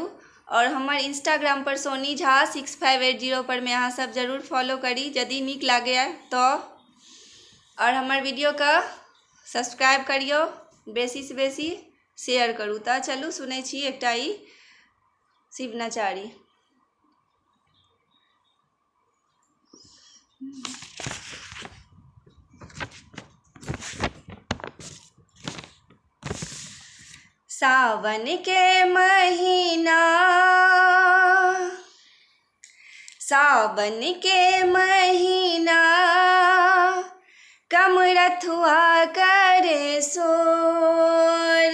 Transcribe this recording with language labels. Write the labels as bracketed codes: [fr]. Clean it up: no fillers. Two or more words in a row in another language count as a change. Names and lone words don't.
[mai] और हमर इंस्टाग्राम पर सोनी झा 6580 पर में अहाँ सब जरूर फॉलो करी यदि नीक लागैए तऽ। और हमर वीडियोके सब्सक्राइब करियौ, बेसीसँ बेसी शेयर करू। तऽ चलू सुनै छी एकटा ई शिव नचारी। सावन के महीना, सावन के महीना, कमरथुआ करे शोर।